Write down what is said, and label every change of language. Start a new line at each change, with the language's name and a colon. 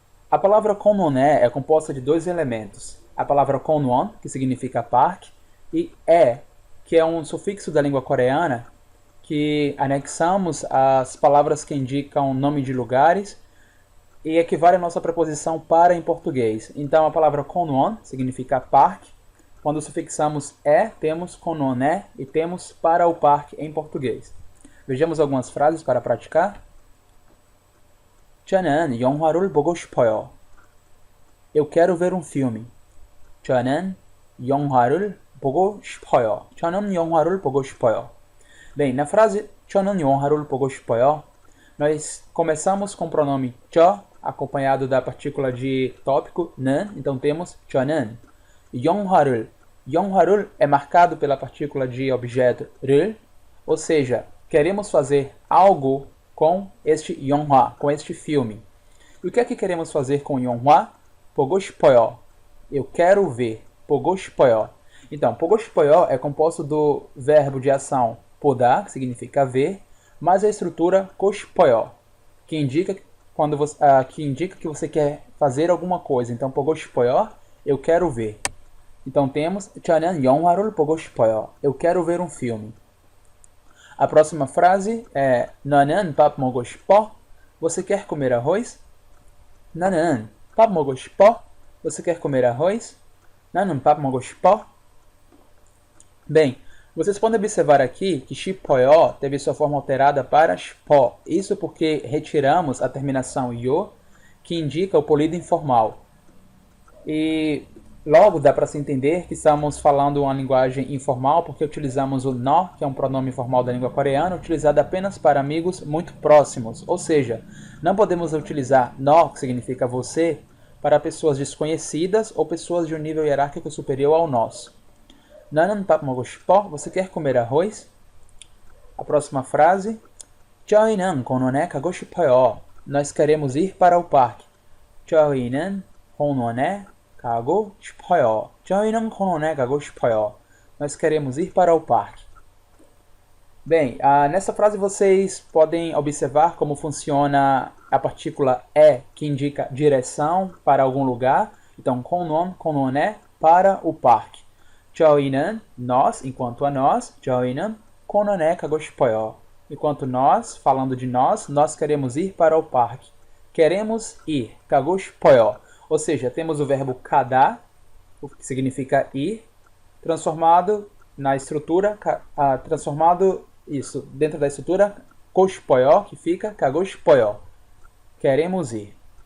Portuguese: A palavra konone é composta de dois elementos. A palavra konwon, que significa parque, e que é um sufixo da língua coreana, que anexamos às palavras que indicam nome de lugares e equivale à nossa preposição para em português. Então a palavra konwon significa parque. Quando sufixamos temos konone e temos para o parque em português. Vejamos algumas frases para praticar.
Korean: 저는 영화를 보고 싶어요.
Portuguese: Eu quero ver um filme.
Korean: 저는 영화를 보고 싶어요. 저는 영화를 보고 싶어요.
Portuguese: Bem, na frase 저는 영화를 보고 싶어요, nós começamos com o pronome 저, acompanhado da partícula de tópico 는, então temos 저는. 영화를, 영화를 é marcado pela partícula de objeto 를, ou seja, queremos fazer algo com este 영화, com este filme. E o que é que queremos fazer com 영화?
Korean: 보고 싶어요.
Portuguese: Eu quero ver.
Korean: 보고 싶어요.
Portuguese: Então, 보고 싶어요 é composto do verbo de ação podar, que significa ver, mais a estrutura koshpoyo, que indica que você quer fazer alguma coisa. Então,
Korean: 보고 싶어요,
Portuguese: eu quero ver. Então temos
Korean: 저는 영화를 보고 싶어요.
Portuguese: Eu quero ver um filme. A próxima frase é
Korean: 너는 밥 먹고 싶어?
Portuguese: Você quer comer arroz?
Korean: 나는 밥 먹고 싶어?
Portuguese: Você quer comer arroz?
Korean: 나는 밥 먹고 싶어?
Portuguese: Bem, vocês podem observar aqui que 싶어요 teve sua forma alterada para 싶어. Isso porque retiramos a terminação yo, que indica o polido informal. E logo dá para se entender que estamos falando uma linguagem informal porque utilizamos o nó, que é um pronome informal da língua coreana, utilizado apenas para amigos muito próximos. Ou seja, não podemos utilizar nó, que significa você, para pessoas desconhecidas ou pessoas de um nível hierárquico superior ao nosso.
Korean: 나는 밥 먹고 싶어?
Portuguese: Você quer comer arroz? A próxima frase.
Korean: 저희는 공원에 가고 싶어요.
Portuguese: Nós queremos ir para o parque.
Korean: 저희는 공원에 가고 싶어요. 저희는 공원에 가고 싶어요.
Portuguese: Nós queremos ir para o parque. Bem, nessa frase vocês podem observar como funciona a partícula que indica direção para algum lugar. Então, 공원에 para o parque.
Korean: 저희는,
Portuguese: nós, enquanto a nós,
Korean: 저희는 공원에 가고 싶어요.
Portuguese: Enquanto nós, falando de nós queremos ir para o parque. Queremos ir,
Korean: 가고 싶어요.
Portuguese: Ou seja, temos o verbo kada, que significa ir, transformado na estrutura, transformado isso dentro da estrutura 고싶어요, que fica
Korean: 가고 싶어요.
Portuguese: Queremos ir.